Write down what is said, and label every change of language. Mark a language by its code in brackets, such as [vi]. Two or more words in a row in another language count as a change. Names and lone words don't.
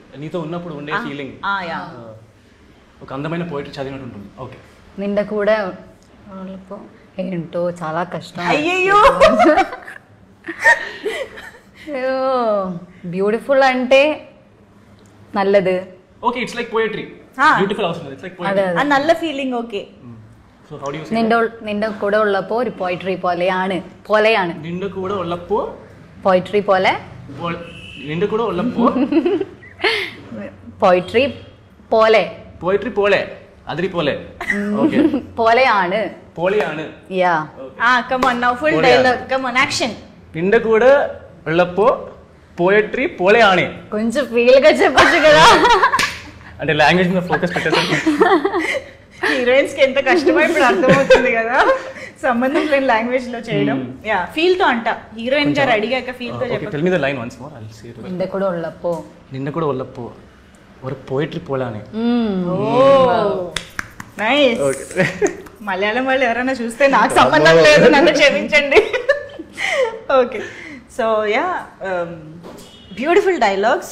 [te] నీతో ఉన్నప్పుడు ఉండే ఫీలింగ్ ఒక అందమైన పోయిటరీ చదివినట్టు ఉంటుంది. ఓకే. [ml] നിന്റെ കൂടെ [te] ఏంటో చాలా కష్టం. అయ్యయ్యో బ్యూటిఫుల్ అంటే నల్లది. [en] Okay, it's like poetry. Beautiful అవసరం, it's like [te] అదే పోయిటరీ. [ml] ആ നല്ല ഫീലിംഗ് ഓക്കെ. [en] So how do you say? [ml] നിന്റെ കൂടെ ഉള്ളപ്പോ ഒരു പോയിട്രി പോലെയാണ്. നിന്റെ കൂടെ ഉള്ളപ്പോ പോയിട്രി പോലെ. നിന്റെ കൂടെ ഉള്ളപ്പോ പോയിട്രി പോലെ. പോയിട്രി പോലെ, അതിരി പോലെ. ഓക്കേ. പോലെയാണ്. പോലെയാണ്. യാ. [en] Come on now full dialogue, come on action. [ml] നിന്റെ കൂടെ ഉള്ളപ്പോ പോയട്രി പോലെയാണേ. [te] కొంచెం ఫీల్ గా చెప్పొచ్చు కదా. అంటే లాంగ్వేజ్ మీద ఫోకస్ పెట్టేసాను. హీరోయిన్స్ కి ఎంత కష్టమో ఇప్పుడు అర్థమవుతుంది కదా సంబంధం లేని లాంగ్వేజ్ లో చేయడం. యా, ఫీల్ తో అంట హీరోయిన్ గారు అడిగాక ఫీల్ తో చెప్పండి. [en] Tell me the line once more, I will say it. [ml] നിന്റെ കൂടെ ഉള്ളപ്പോ. നിന്റെ കൂടെ ഉള്ളപ്പോ ഒരു പോയട്രി പോലാണേ. [en] Oh nice. [te] మలయాళం వాళ్ళు ఎవరైనా చూస్తే నాకు సంబంధం లేదు, నన్ను క్షమించండి. [en] Okay, so yeah beautiful dialogues.